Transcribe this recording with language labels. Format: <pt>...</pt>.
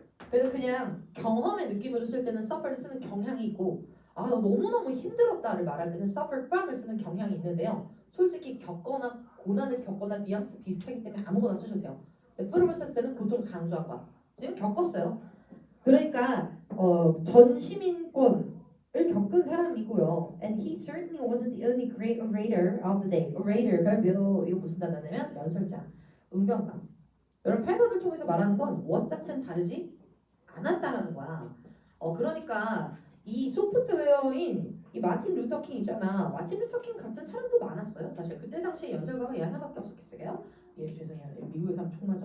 <ko>그래서 그냥 경험의 느낌으로 쓸 때는 suffer를 쓰는 경향이 있고 너무너무 힘들었다를 말할 때는 suffer from을 쓰는 경향이 있는데요. 솔직히 겪거나 고난을 겪거나 뉘앙스 비슷하기 때문에 아무거나 쓰셔도 돼요. 근데 from을 쓸 때는 고통 강조한 거야. 지금 겪었어요. 그러니까 전 시민권을 겪은 사람이고요.</ko> <en>And he certainly wasn't the only great orator of the day.</en> <ko>orator, 별표 이거 무슨 단어냐면 연설자, 응병가. 여러분 8번을 통해서 말하는 건 what 자체는 다르지 않았다라는 거야. 그러니까 이 소프트웨어인 이 마틴 루터 킹 있잖아. 마틴 루터 킹 같은 사람도 많았어요. 사실 그때 당시에 연설가가 얘 하나밖에 없었겠어요. 예, 죄송해요. 미국에서 하면 총 맞아.</ko>